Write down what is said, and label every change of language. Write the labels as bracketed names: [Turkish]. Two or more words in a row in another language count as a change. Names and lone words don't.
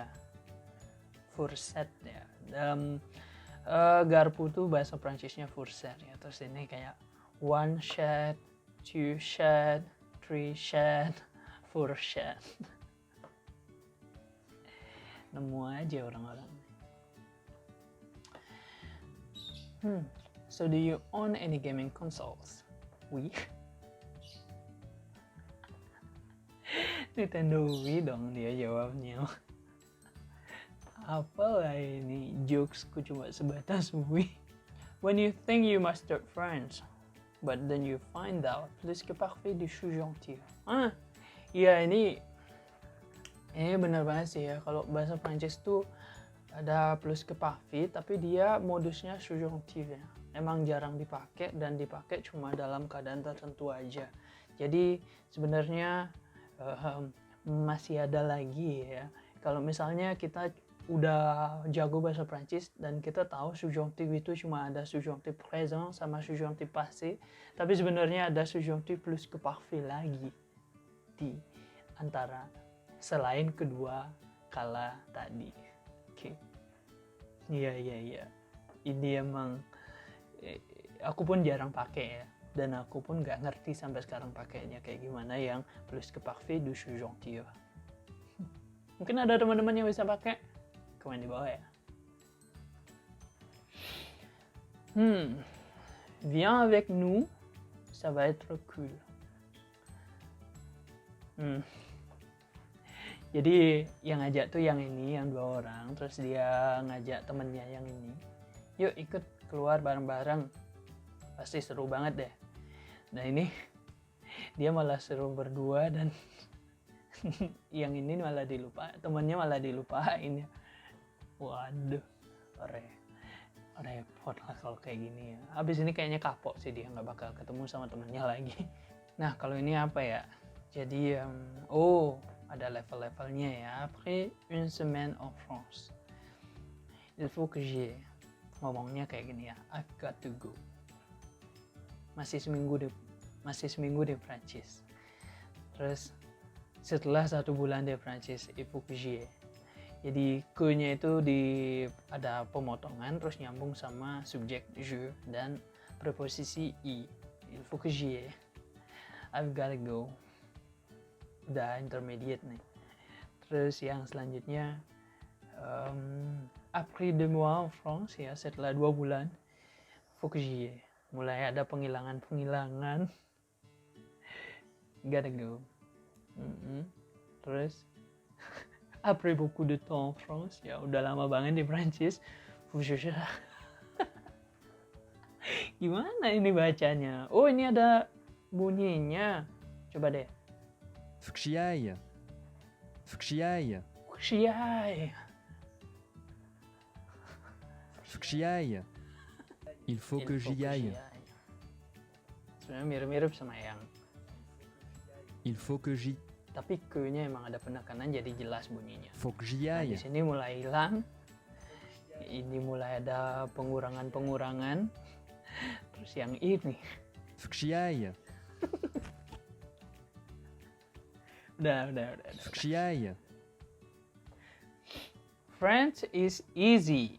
[Indonesian] Fourchette ya. Dalam garpu tuh bahasa Prancisnya fourchette ya. Terus ini kayak 1 chat, 2 chat, 3 chat, 4 chat. Nemu aja orang-orang. [English] So do you own any gaming consoles? [Indonesian] Wii. Nintendo Wii dong dia jawabnya. Apalah ini, jokesku cuma sebatas Wii. [English] When you think you mastered French, but then you find out [French] plus que parfait du subjonctif. [Indonesian] Iya ini benar banget sih ya. Kalau bahasa Prancis tuh ada [French] plus que parfait, [Indonesian] tapi dia modusnya subjonctif ya. Emang jarang dipakai dan dipakai cuma dalam keadaan tertentu aja. Jadi sebenarnya masih ada lagi ya. Kalau misalnya kita udah jago bahasa Prancis dan kita tahu subjonctif itu cuma ada [French] subjonctif présent [Indonesian] sama [French] subjonctif passé, [Indonesian] tapi sebenarnya ada [French] subjonctif plus que parfait [Indonesian] lagi di antara selain kedua kala tadi. Oke. Iya. Ini emang aku pun jarang pakai ya, dan aku pun nggak ngerti sampai sekarang pakainya kayak gimana yang [French] plus que parfait du subjonctif. [Indonesian] Mungkin ada teman-teman yang bisa pakai. Komen di bawah ya. [French] Viens avec nous, ça va être cool. [Indonesian] Jadi yang ngajak tuh yang ini, yang 2 orang, terus dia ngajak temennya yang ini. Yuk ikut keluar bareng-bareng, pasti seru banget deh. Nah ini dia malah seru berdua dan yang ini malah temennya malah dilupain ya. Waduh, repot lah kalau kayak gini ya. Habis ini kayaknya kapok sih dia, nggak bakal ketemu sama temennya lagi. Nah kalau ini apa ya? Jadi ada level-levelnya ya. [French] Après une semaine en France, il faut que j'y aille. [Indonesian] Ngomongnya kayak gini ya, [English] I've got to go. [Indonesian] Masih seminggu di Prancis. Terus setelah 1 bulan di Prancis, [French] il faut que j'y aille. [Indonesian] Jadi ke-nya itu ada pemotongan terus nyambung sama subjek je dan preposisi i. [French] Il faut que j'y aille. [English] I've gotta go. [Indonesian] Udah intermediate nih. Terus yang selanjutnya [French] après 2 mois en France [Indonesian] ya, setelah 2 bulan [French] faut que j'y aille. [Indonesian] Mulai ada penghilangan [English] gotta go. [Indonesian] Terus [French] après beaucoup de temps en France [Indonesian] ya, udah lama banget di Prancis. Gimana ini bacanya? Oh, ini ada bunyinya. Coba deh. [French] Faut que j'y aille. Faut que j'y aille. Xiai. Faut que j'y aille. Il faut que j'y aille. [Indonesian] Sebenarnya mirip-mirip sama yang [French] Il faut que j'y. [Indonesian] tapi ke-nya emang ada penekanan jadi jelas bunyinya. [French] Faut que j'y [Indonesian] Nah, di [French] aille. [Indonesian] sini mulai hilang. Ini mulai ada pengurangan. Terus yang ini [French] Faut que j'y aille. [Indonesian] udah. [French] Faut que j'y aille. [English] French is easy.